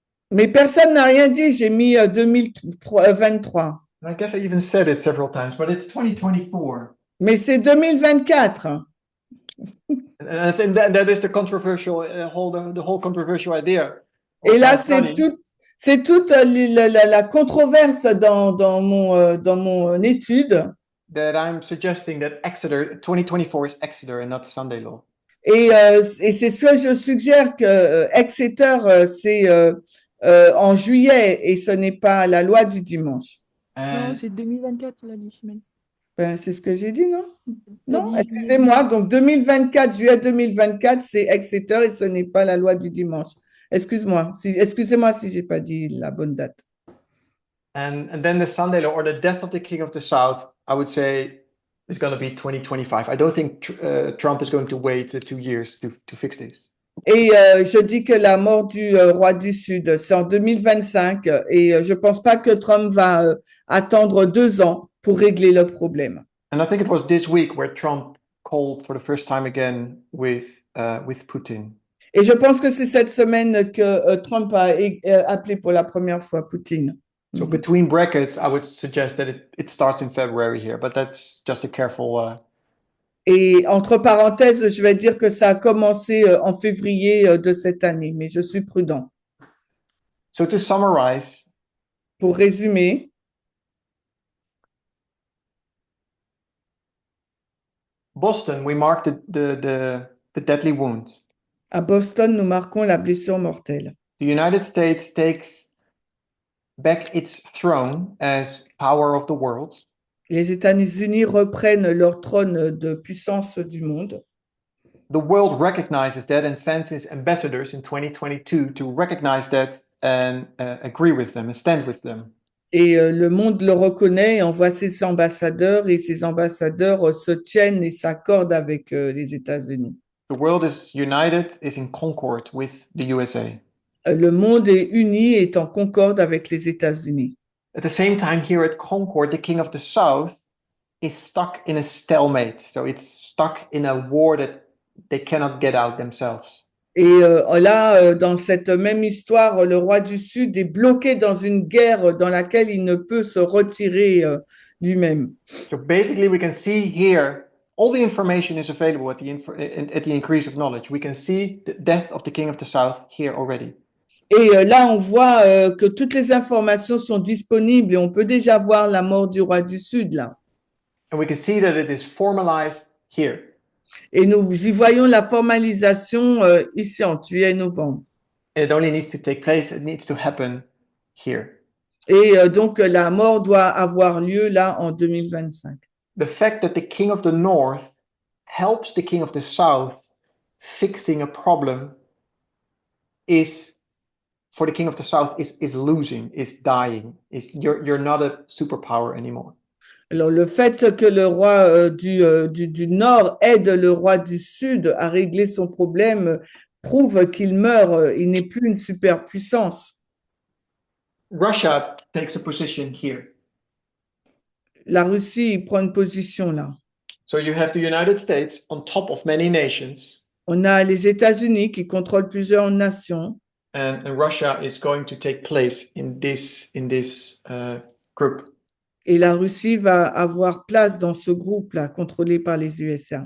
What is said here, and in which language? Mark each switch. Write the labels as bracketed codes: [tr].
[fr] Mais personne n'a rien dit, j'ai mis 2023. [en] I guess I even said it several times, but it's 2024. [fr] Mais c'est 2024. [en] And I think that is the controversial, the whole controversial idea. [fr] Et là, c'est toute la controverse dans mon étude. [en] That I'm suggesting that Exeter 2024 is Exeter and not Sunday law. [fr] Et c'est ce que je suggère que Exeter, c'est en juillet et ce n'est pas la loi du dimanche. Non, c'est 2024, l'a dit Chimène. Ben, c'est ce que j'ai dit, non? Non, excusez-moi. Donc, 2024, juillet 2024, c'est Exeter et ce n'est pas la loi du dimanche. Excusez-moi si j'ai pas dit la bonne date. [en] And then the Sunday law, or the death of the King of the South, I would say is going to be 2025. I don't think Trump is going to wait 2 years to fix this. [fr] Et je dis que la mort du roi du Sud, c'est en 2025 et je pense pas que Trump va attendre 2 ans pour régler le problème. [en] And I think it was this week where Trump called for the first time again with Putin. [fr] Et je pense que c'est cette semaine que Trump a appelé pour la première fois Poutine. [en] So between brackets, I would suggest that it starts in February here, but that's just a careful. [fr] Et entre parenthèses, je vais dire que ça a commencé en février de cette année, mais je suis prudent. [en] So to summarize, [fr] pour résumer, [en] Boston, we marked the deadly wound. [fr] À Boston, nous marquons la blessure mortelle. [en] The United States takes back its throne as power of the world. [fr] Les États-Unis reprennent leur trône de puissance du monde. [en] The world recognizes that and sends its ambassadors in 2022 to recognize that and agree with them and stand with them. [fr] Et le monde le reconnaît et envoie ses ambassadeurs et ses ambassadeurs se tiennent et s'accordent avec les États-Unis. [en] The world is united, is in concord with the USA. [fr] Le monde est uni et est en concorde avec les États-Unis. [en] At the same time, here at Concord, the king of the south is stuck in a stalemate. So it's stuck in a war that they cannot get out themselves. [fr] Et là, dans cette même histoire, le roi du Sud est bloqué dans une guerre dans laquelle il ne peut se retirer lui-même. [en] So basically, we can see here all the information is available at the increase of knowledge. We can see the death of the king of the south here already. [fr] Et là, on voit que toutes les informations sont disponibles et on peut déjà voir la mort du roi du Sud là. [en] And we can see that it is formalized here. [fr] Et nous y voyons la formalisation ici en juillet et novembre. [en] It only needs to take place, it needs to happen here. [fr] Et donc, la mort doit avoir lieu là en 2025. [en] The fact that the king of the north helps the king of the south fixing a problem is, for the king of the south, is losing, is dying. You're not a superpower anymore. [fr] Alors, le fait que le roi du Nord aide le roi du Sud à régler son problème prouve qu'il meurt, il n'est plus une superpuissance. [en] Russia takes a position here. [fr] La Russie prend une position là. [en] So you have the United States on top of many nations, [fr] On a les États-Unis qui contrôlent plusieurs nations [en] and Russia is going to take place in this group. [fr] et la Russie va avoir place dans ce groupe-là, contrôlé par les USA.